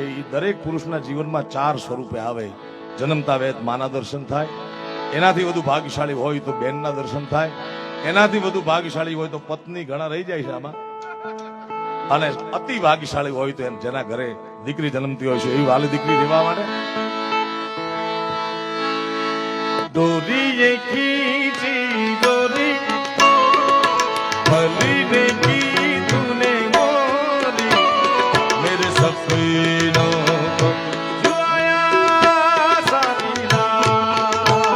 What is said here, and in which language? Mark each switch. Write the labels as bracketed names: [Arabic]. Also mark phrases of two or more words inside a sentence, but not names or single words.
[Gujarati] એ દરેક પુરુષના જીવનમાં 4 સ્વરૂપે આવે. જન્મતા વેત માના દર્શન થાય, એનાથી વધુ ભાગ્યશાળી હોય તો બેનના દર્શન થાય, એનાથી વધુ ભાગ્યશાળી હોય તો પત્ની, ઘણા રહી જાય છે આમાં, અને અતિ ભાગ્યશાળી હોય તો જેના ઘરે દીકરી જન્મતી હોય છે એવી વાલી દીકરી રહેવા માટે. [Hindi] डोरी खींची डोरी भली ने की तूने मोरी मेरे सपनों को जुआया सारी रात